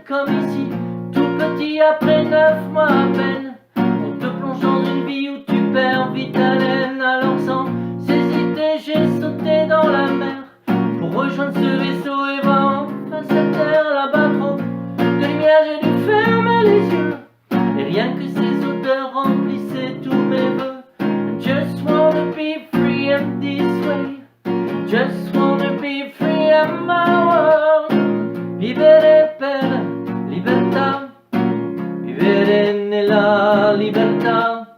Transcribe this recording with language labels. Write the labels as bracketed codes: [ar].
[fr] Comme ici, tout petit après 9 mois à peine, on te plonge dans une vie où tu perds vite haleine. Alors sans hésiter, j'ai sauté dans la mer pour rejoindre ce vaisseau et voir enfin cette terre. Là-bas trop de lumière, j'ai dû fermer les yeux, et rien que ces odeurs remplissaient tous mes vœux. [en] I just wanna be free and this way, just wanna be free and my world. [it] Vivere per libertà, vivere nella libertà.